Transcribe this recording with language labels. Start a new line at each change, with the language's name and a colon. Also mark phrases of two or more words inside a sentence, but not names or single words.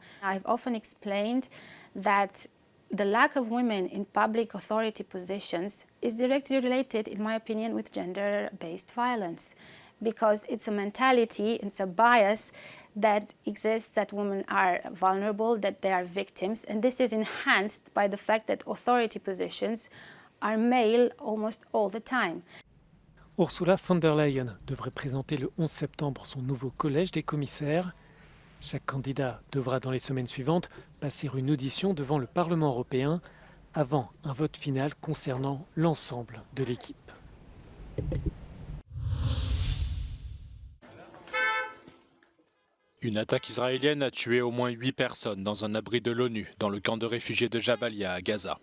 English: I've often explained that the lack of women in public authority positions is directly related, in my opinion, with gender-based violence, because it's a mentality, it's a bias that exists that women are vulnerable, that they are victims, and this is enhanced by the fact that authority positions are male almost all the time.
French: Ursula von der Leyen devrait présenter le 11 septembre son nouveau collège des commissaires. Chaque candidat devra dans les semaines suivantes passer une audition devant le Parlement européen avant un vote final concernant l'ensemble de l'équipe. Une attaque israélienne a tué au moins 8 personnes dans un abri de l'ONU, dans le camp de réfugiés de Jabalia à Gaza.